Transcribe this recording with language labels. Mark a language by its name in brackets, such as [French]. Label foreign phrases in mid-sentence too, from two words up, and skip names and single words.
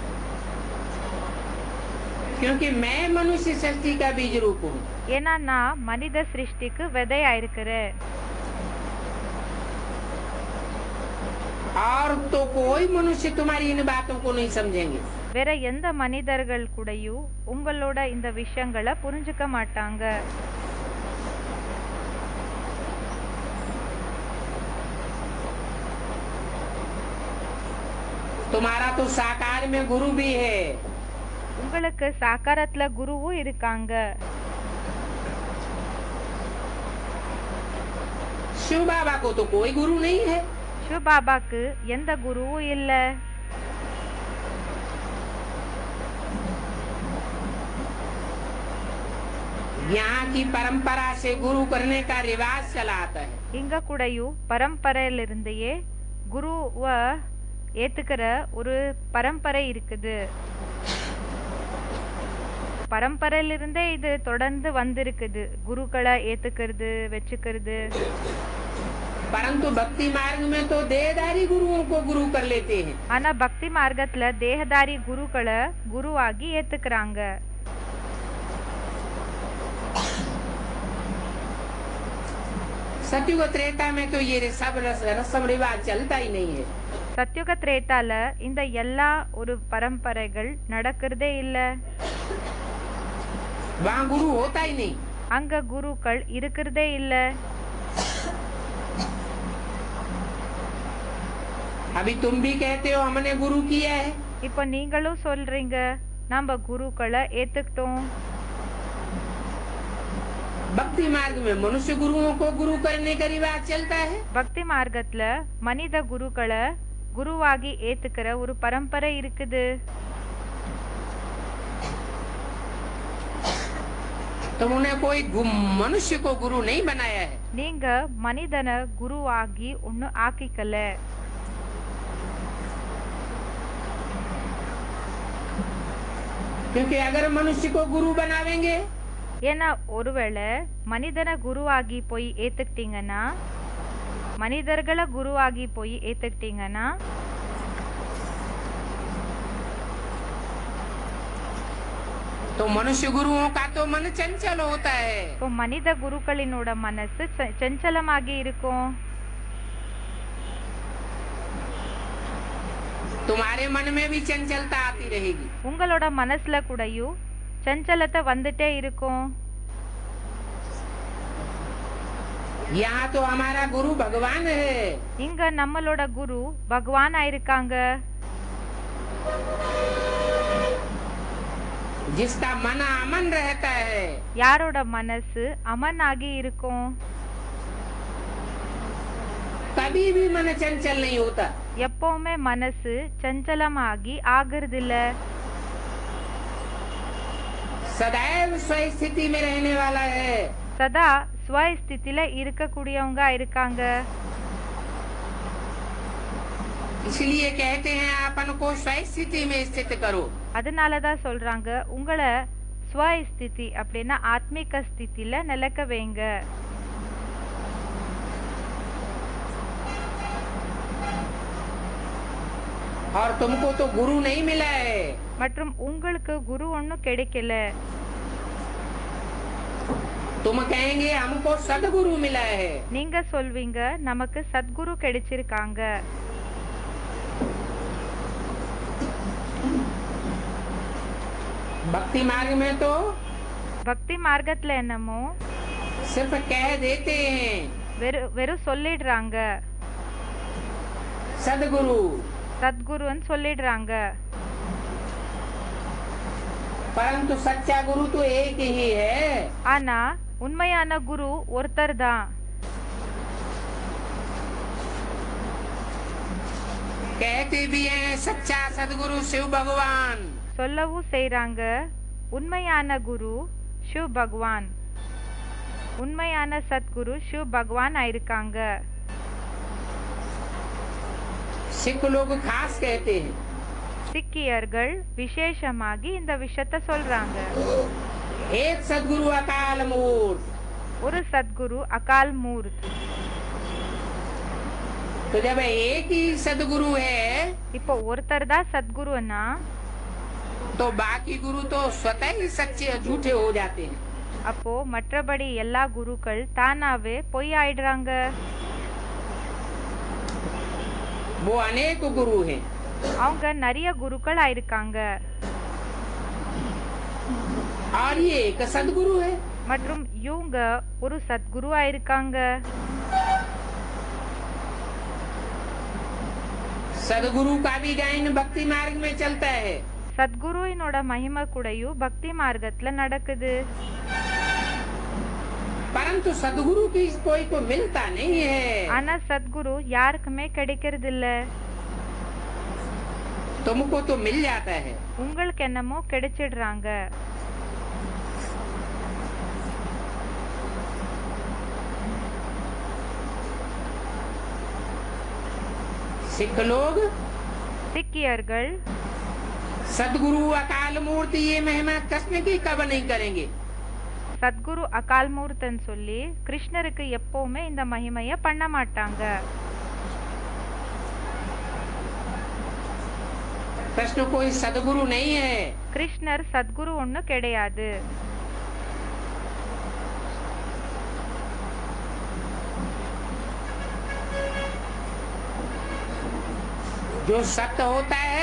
[Hindi] क्योंकि मैं मनुष्य सृष्टि का बीज रूप हूँ। [Tamil] ஏன்னா நான் மனித சிருஷ்டிக்கு விதையா இருக்கிறேன். [Hindi] और तो कोई मनुष्य तुम्हारी इन बातों को नहीं समझेंगे। [Tamil] வேற எந்த மனிதர்கள் கூடயும் உங்களோட இந்த விஷயங்களை புரிஞ்சுக்க மாட்டாங்க. [Hindi] तुम्हारा तो साकार में गुरु भी है। [Tamil] உங்களுக்கு சாக்காரத்துல குருவும் இருக்காங்க. [Hindi] शिव बाबा को तो कोई गुरु नहीं है। [Tamil] சிவ பாபாக்கு எந்த குருவும் இல்ல. [Hindi] यहाँ की परंपरा से गुरु करने का रिवाज चला आता है। [Tamil] இங்க கூடயும் பரம்பரையிலிருந்தே குருவ ஏத்துக்கிற ஒரு பரம்பரை இருக்குது. பரம்பரையிலிருந்தே இது தொடர்ந்து வந்திருக்குது குருக்களை ஏத்துக்கிறது வச்சுக்கிறது. [Hindi] परंतु भक्ति मार्ग में तो देहधारी गुरुओं को गुरु कर लेते हैं। [Tamil] ஆனா பக்தி மார்க்கத்துல தேகதாரி குருக்களை குருவாகி ஏத்துக்கிறாங்க. [Hindi] सतयुग त्रेता में तो ये सब रस्म रिवाज चलता ही नहीं है। [Tamil] சத்யுக திரேதால இந்த எல்லா ஒரு பரம்பரைகள் நடக்கிறதே இல்ல. [Hindi] वहाँ गुरु होता ही नहीं। [Tamil] அங்க குருக்கள் இருக்கிறதே இல்ல. [Hindi] अभी तुम भी कहते हो हमने गुरु किया है। [Tamil] இப்போ நீங்களும் சொல்றீங்க நம்ம குருக்களை ஏத்துக்கிட்டோம். [Hindi] भक्ति मार्ग में मनुष्य गुरुओं को गुरु करने का रिवाज चलता है। [Tamil] பக்தி மார்க்கத்துல மனித குருக்களை குருவாகி ஏத்துக்கிற ஒரு பரம்பரை இருக்குது. [Hindi] तुमने कोई मनुष्य को गुरु नहीं बनाया है। [Tamil] நீங்க மனிதனை குருவாகி ஒன்னு ஆக்கிக்கல. [Hindi] क्योंकि अगर मनुष्य को गुरु बनावेंगे [Tamil] ஏன்னா ஒருவேளை மனிதனை குருவாகி போய் ஏத்துக்கிட்டீங்கன்னா மனிதர்களை குருவாகி போய் ஏத்துக்கிட்டீங்கன்னா [Hindi] तो तो मनुष्य गुरुओं का तो मन चंचल होता है। [Tamil] இப்போ மனித குருக்களினோட மனசு சஞ்சலமாகி இருக்கும். [Hindi] तुम्हारे मन में भी चंचलता आती रहेगी। [Tamil] உங்களோட மனசுல கூடயும் சஞ்சலத்தை வந்துட்டே இருக்கும். [Hindi] यहाँ तो हमारा गुरु भगवान है। [Tamil] இங்க நம்மளோட குரு பகவான் ஆயிருக்காங்க. [Hindi] जिसका मन अमन रहता है। [Tamil] யாரோட மனசு அமனாகி இருக்கும். [Hindi] कभी भी मन चंचल नहीं होता। [Tamil] எப்பவுமே மனசு சஞ்சலமாகி ஆகுறதில்ல. [Hindi] सदैव स्वस्थिति में रहने वाला है। [Tamil] சதா ஸ்வஸ்திதில இருக்கக்கூடியவங்க இருக்காங்க. [Hindi] इसलिए कहते हैं अपन को स्वस्थिति में स्थित करो। [Tamil] அதனாலதான் சொல்றாங்க உங்களை ஸ்வஸ்திதி அப்படின்னா ஆத்மிக ஸ்திதில நிலைக்க வைங்க. [Hindi] और तुमको तो गुरु नहीं मिला है। [Tamil] மற்றும் உங்களுக்கு குரு ஒன்னும் கிடைக்கல. [Hindi] तुम कहेंगे हमको सदगुरु मिला है। [Tamil] நீங்க சொல்வீங்க நமக்கு சத்குரு கிடைச்சிருக்காங்க. [Hindi] भक्ति मार्ग में तो [Tamil] பக்தி மார்க்கத்துல என்னமோ [Hindi] सिर्फ कह देते हैं [Tamil] வெறும் சொல்லிடுறாங்க. [Hindi] सदगुरु [Tamil] சத்குருன்னு சொல்லிடுறாங்க. [Hindi] परंतु सच्चा गुरु तो एक ही है। [Tamil] ஆனா உண்மையான குரு ஒருத்தர் தான். [Hindi] कहते भी हैं सच्चा सदगुरु शिव भगवान। [Tamil] சொல்லவும் செய்றாங்க உண்மையான குரு சிவ பகவான். உண்மையான சத்குரு சிவ பகவான் ஆயிருக்காங்க. [Hindi] सिख लोग खास कहते हैं। [Tamil] சிக்கியர்கள் விசேஷமாகி இந்த விஷயத்த சொல்றாங்க. [Hindi] एक सदगुरु अकाल मूर्त। [Tamil] ஒரு சத்குரு அகால் மூர்த். [Hindi] तो जब एक ही सदगुरु है [Tamil] இப்போ ஒருத்தர் தான் சத்குருன்னா [Hindi] तो बाकी गुरु तो स्वतः ही सच्चे झूठे हो जाते हैं। [Tamil] அப்போ மற்றபடி எல்லா குருக்கள் தானாவே பொய் ஆயிடுறாங்க. [Hindi] वो अनेक गुरु हैं। [Tamil] அவங்க நிறைய குருக்கள் ஆயிருக்காங்க. [Hindi] और ये एक सदगुरु है। [Tamil] மற்றும் இவங்க ஒரு சத்குரு ஆயிருக்காங்க. [Hindi] सदगुरु का भी गायन भक्ति मार्ग में चलता है। [Tamil] சத்குருவினோட மகிமை கூடயும் பக்தி மார்க்கத்துல நடக்குது. [Hindi] परंतु सदगुरु की कोई को मिलता नहीं है। [Tamil] ஆனா சத்குரு யாருக்குமே கிடைக்கிறது இல்ல. [Hindi] तुमको तो मिल जाता है। [Tamil] உங்களுக்கு என்னமோ கிடைச்சிடுறாங்க. [Hindi] सिख लोग [Tamil] சிக்கியர்கள் [Hindi] सदगुरु अकाल मूर्ति ये महिमा कृष्ण की कब नहीं करेंगे। [Tamil] சத்குரு அகால் மூர்த்தன் சொல்லி கிருஷ்ணருக்கு எப்பவுமே இந்த மகிமைய பண்ண மாட்டாங்க. [Hindi] कृष्ण कोई सदगुरु नहीं है। [Tamil] கிருஷ்ணர் சத்குரு ஒண்ணு கிடையாது. [Hindi] जो सत्य होता है